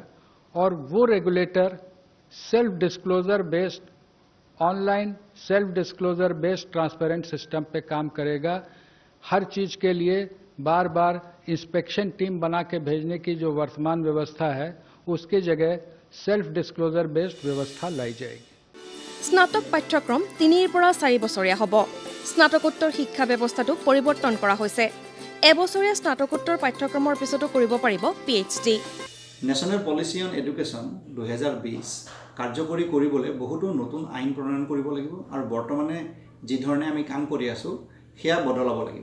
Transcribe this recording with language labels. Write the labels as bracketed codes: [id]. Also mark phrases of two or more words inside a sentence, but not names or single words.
[hi] और वो [en] regulator self disclosure based, online self disclosure based transparent system [hi] पे काम करेगा। हर चीज के लिए बार बार [en] inspection team [hi] बना के भेजने की जो वर्तमान व्यवस्था है, उसकी जगह [en] self disclosure based [hi] व्यवस्था लाई जाएगी। [as] স্নাতক পাঠ্যক্ৰম 3 পৰা 4 বছৰীয়া হ'ব। স্নাতকোত্তৰ শিক্ষা ব্যৱস্থাটো পৰিৱৰ্তন কৰা হৈছে। এবছৰীয়া স্নাতকোত্তৰ পাঠ্যক্ৰমৰ পিছতো কৰিব পাৰিব PhD। নেশ্যনেল পলিচি অন এডুকেশ্যন 2020 কাৰ্যকৰী কৰিবলৈ বহুতো নতুন আইন প্ৰণয়ন কৰিব লাগিব আৰু বৰ্তমানে যি ধৰণে আমি কাম কৰি আছোঁ সেয়া বদলাব লাগিব।